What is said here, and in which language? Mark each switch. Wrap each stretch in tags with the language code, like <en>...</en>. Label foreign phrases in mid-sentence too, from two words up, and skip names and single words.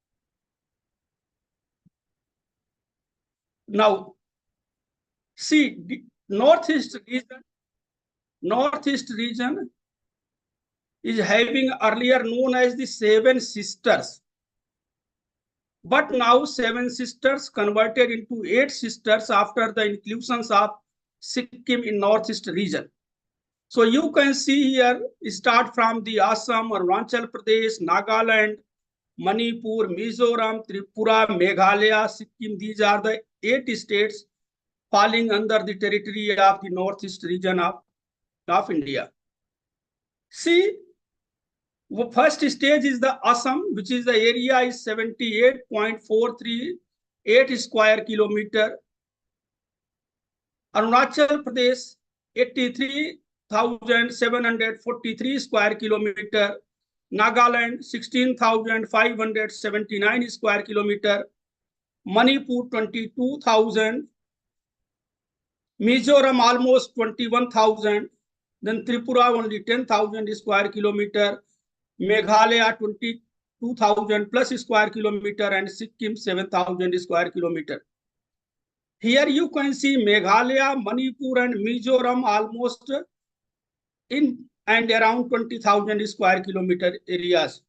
<en>Now, see, the northeast region is having earlier known as the Seven Sisters. But now 7 sisters converted into 8 sisters after the inclusions of Sikkim in northeast region. So you can see here, start from the Assam, Arunachal Pradesh, Nagaland, Manipur, Mizoram, Tripura, Meghalaya, Sikkim. These are the 8 states falling under the territory of the northeast region of India. See, first stage is the Assam, which is the area is 78.438 square kilometer. Arunachal Pradesh, 83,743 square kilometer. Nagaland, 16,579 square kilometer. Manipur, 22,000. Mizoram, almost 21,000. Then Tripura, only 10,000 square kilometer. Meghalaya, 22,000 plus square kilometer, and Sikkim, 7,000 square kilometer. Here you can see Meghalaya, Manipur, and Mizoram almost in and around 20,000 square kilometer areas.</en>